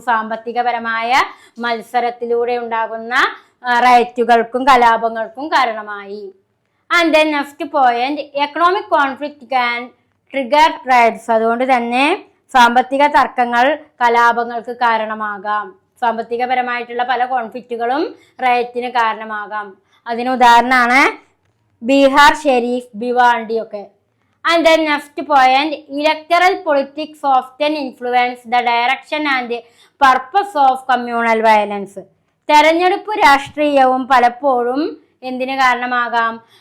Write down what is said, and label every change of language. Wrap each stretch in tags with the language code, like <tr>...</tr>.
<ml>സാമ്പത്തികപരമായ മത്സരത്തിലൂടെ ഉണ്ടാകുന്ന റൈറ്റുകൾക്കും കലാപങ്ങൾക്കും കാരണമായി.</ml> <en>And then next point, economic conflict can trigger riots.</en> <ml>അതുകൊണ്ട് തന്നെ സാമ്പത്തിക തർക്കങ്ങൾ കലാപങ്ങൾക്ക് കാരണമാകാം. സാമ്പത്തികപരമായിട്ടുള്ള പല കോൺഫ്ലിക്റ്റുകളും റയറ്റിന് കാരണമാകാം. അതിന് ഉദാഹരണമാണ് ബീഹാർ ഷെരീഫ്, ഭിവാണ്ടി ഒക്കെ.</ml> <en>And then next point, electoral politics often influence the direction and purpose of communal violence.</en> <ml>തെരഞ്ഞെടുപ്പ് രാഷ്ട്രീയവും പലപ്പോഴും എന്തിന് കാരണമാകാം?</ml>